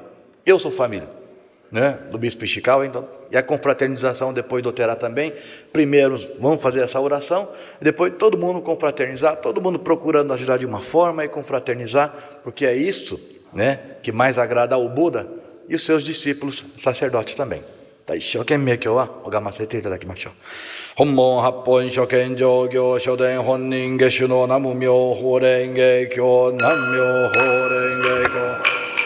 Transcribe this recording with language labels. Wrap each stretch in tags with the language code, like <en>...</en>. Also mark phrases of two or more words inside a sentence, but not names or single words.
<pt>Eu sou família, né, do Bispo Ishikawa, então. E a confraternização depois do terá também. Primeiro vamos fazer essa oração, depois todo mundo confraternizar, todo mundo procurando ajudar de uma forma e confraternizar, porque é isso, né, que mais agrada ao Buda e os seus discípulos sacerdotes também.</pt> <ja>一生懸命今日は拝ませていただきましょう。本門八本諸見上行書伝本人下種の南無妙法蓮華経南無妙法蓮華経。</ja>